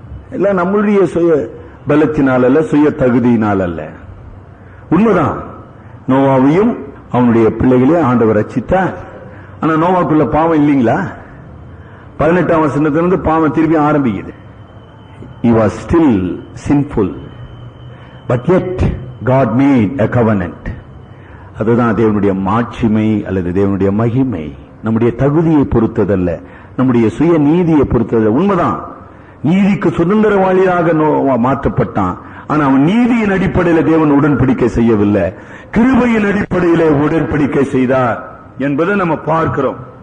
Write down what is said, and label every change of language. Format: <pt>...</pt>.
<ta>எல்லாம் நம்மளுடைய சுய பலத்தினால் அல்ல, சுய தகுதியினால் அல்ல. உண்மைதான், நோவாவையும் அவனுடைய பிள்ளைகளையும் ஆண்டவர் ரட்சித்தார். ஆனா நோவாக்குள்ள பாவம் இல்லீங்களா? 18ஆம் வசனத்திலிருந்து பாவம் திருப்பி ஆரம்பிக்குது.</ta> <en>He was still sinful, but yet God made a covenant.</en> <ta>அதுதான் தேவனுடைய மாட்சிமை அல்லது தேவனுடைய மகிமை. நம்முடைய தகுதியை பொறுத்ததல்ல, நம்முடைய சுய நீதியை பொறுத்ததல்ல. உண்மைதான், நீதிக்கு சுதந்திரவாளியாக மாற்றப்பட்டான். ஆனா அவன் நீதியின் அடிப்படையில் தேவன் உடன்படிக்கை செய்யவில்லை, கிருபையின் அடிப்படையிலே உடன்படிக்கை செய்தார் என்பதை நம்ம பார்க்கிறோம்.</ta>